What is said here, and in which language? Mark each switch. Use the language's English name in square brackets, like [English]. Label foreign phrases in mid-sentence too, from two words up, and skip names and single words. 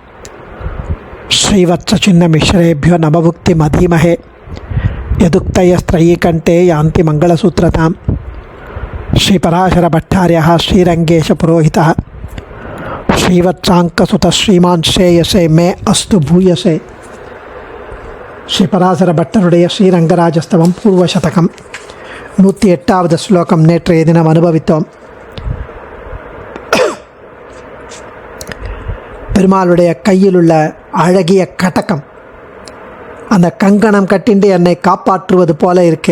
[Sanskrit] श्रीवत्सचिन्नमिश्रेभ्यो नमभुक्तिमधीमहे यदुक्तयस्त्रयीकण्ठे यान्ति मङ्गलसूत्रतां श्रीपराशरभट्टार्यः श्रीरङ्गेशपुरोहितः श्रीवत्साङ्कसुतः श्रीमान् श्रेयसे मे अस्तु भूयसे [Tamil] ஸ்ரீபராசரபட்டருடைய ஸ்ரீரங்கராஜஸ்தவம் பூர்வசதகம் 108வது ஸ்லோகம் நேற்றைய தினம் அனுபவித்தோம். பெருமாளுடைய கையில் உள்ள அழகிய கடகம், அந்த கங்கணம் கட்டிண்டு என்னை காப்பாற்றுவது போல இருக்கு.